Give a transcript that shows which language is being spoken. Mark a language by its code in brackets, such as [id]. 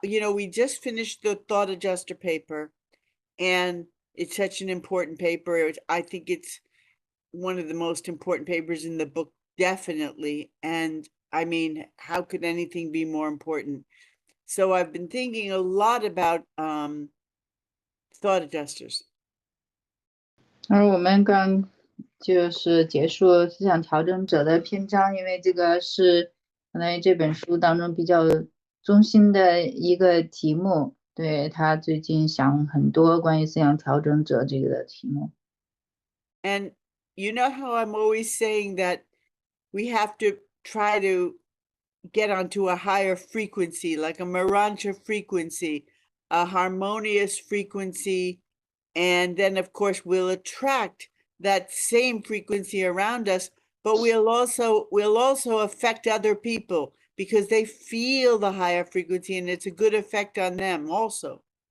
[en] We just finished the thought adjuster paper, and it's such an important paper. I think it's one of the most important papers in the book, definitely. And I mean, how could anything be more important? So I've been thinking a lot about thought adjusters. [zh] 而我们刚就是结束思想调整者的篇章，因为这个是相当于这本书当中比较中心的一个题目。对，他最近想很多关于思想调整者这个的题目。 [en] And you know how I'm always saying that we have to try to get onto a higher frequency, like a Urantia frequency, a harmonious frequency, and then of course we'll attract that same frequency around us, but we'll also affect other people because they feel the higher frequency and it's a good effect on them also.